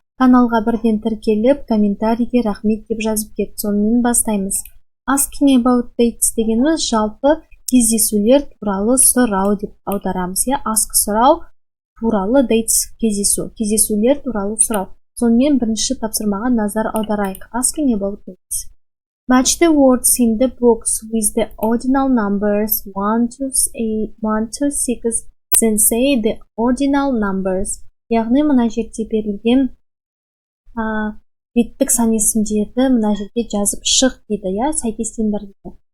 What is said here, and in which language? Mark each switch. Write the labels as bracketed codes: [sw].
[kk] Каналға бірден тіркеліп, комментарийге рахмет деп жазып кет. Сонымен бастаймыз. [en] Asking About Dates [kk] дегеніміз жалпы кездесулер туралы сұрау деп аударамыз. Ask сұрау туралы, dates кездесулер туралы сұрау. Сонымен бірінші тапсырмаға назар аударайық. [en] Asking about dates. Match the words in the box with the ordinal numbers 1 to 6, then say the ordinal numbers. [kk] Яғни мына жерде берілген беттік сан есімдерді мына жерге жазып шық дейді, сәйкестендір дейді.